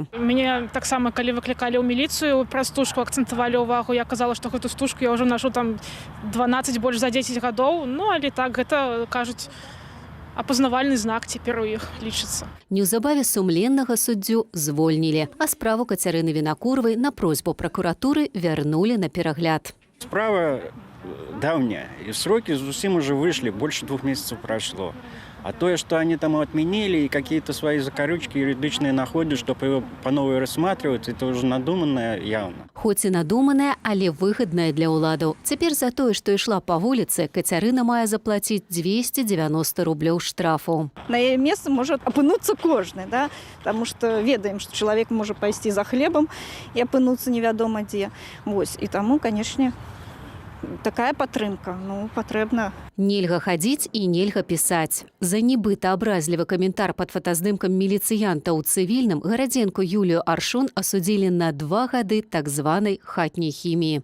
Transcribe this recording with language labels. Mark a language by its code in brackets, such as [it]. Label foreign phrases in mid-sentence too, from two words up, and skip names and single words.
[be] Мяне таксама, калі выклікалі ў міліцыю, пра стужку акцэнтавалі ўвагу, я казала, што гэту стужку я ўжо нашу там 12 больш за 10 гадоў, ну але так гэта кажуць апазнавальны знак цяпер у іх лічыцца. Неўзабаве сумленнага суддзю звольнілі, а справу Кацярыны Вінакуровай на просьбу пракуратуры вярнулі на перагляд. Справа давняя, [ru] и сроки зусім уже вышли, больше 2 месяцев прошло. А то, что они там отменили и какие-то свои закорючки юридичные находят, чтобы его по новой рассматривать, это уже надуманное явно. [be] Хоць і надуманае, але выгаднае для ўладаў. Цяпер за тое, што ішла па вуліцы, Кацярына мае заплаціць 290 рублёў штрафу. На яе месцы можа апынуцца кожны, да? [ru] Потому что [be] ведаем, што чалавек можа пайсці за хлебам і апынуцца невядома дзе. Вось, і таму, канешне, такая падтрымка, ну, патрэбна. Нельга хадзіць і нельга пісаць. За нібыта абразлівы каментар пад фотаздымкам міліцыянта ў цывільным гарадзенку Юлію Аршун асудзілі на 2 гады так званай хатняй хіміі.